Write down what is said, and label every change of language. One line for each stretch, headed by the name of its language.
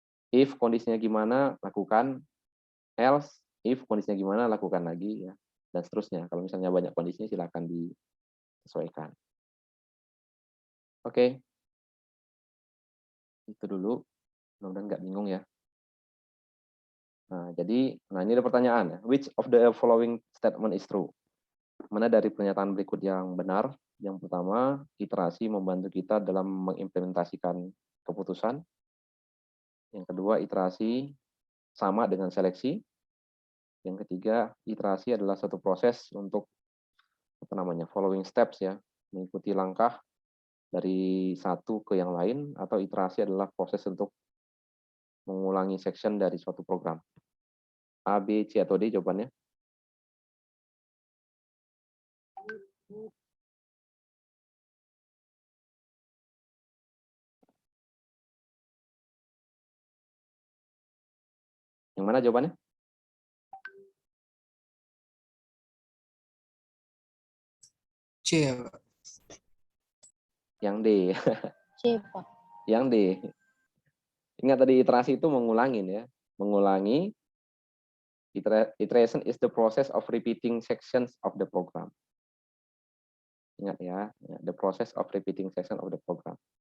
Indonesian: If kondisinya gimana, lakukan. Else, if kondisinya gimana, lakukan lagi ya. Dan seterusnya. Kalau misalnya banyak kondisinya, silakan disesuaikan. Oke. Itu dulu. Mudah-mudahan nggak bingung ya. Nah, jadi, ini ada pertanyaan ya.
English: Which of the following statement is true?
Indonesian: Mana dari pernyataan berikut yang benar? Yang pertama, iterasi membantu kita dalam mengimplementasikan keputusan. Yang kedua, iterasi sama dengan seleksi. Yang ketiga, iterasi adalah satu proses untuk following steps ya, mengikuti langkah dari satu ke yang lain, atau iterasi adalah proses untuk mengulangi section dari suatu program. A, B, C, atau D jawabannya? Yang mana jawabannya? C ya, Pak. Yang D. C, Pak. Yang D. Ingat tadi iterasi itu mengulangin ya. Mengulangi.
English: Iteration is the process of repeating sections of the program. Ingat ya, the process of repeating section of the program.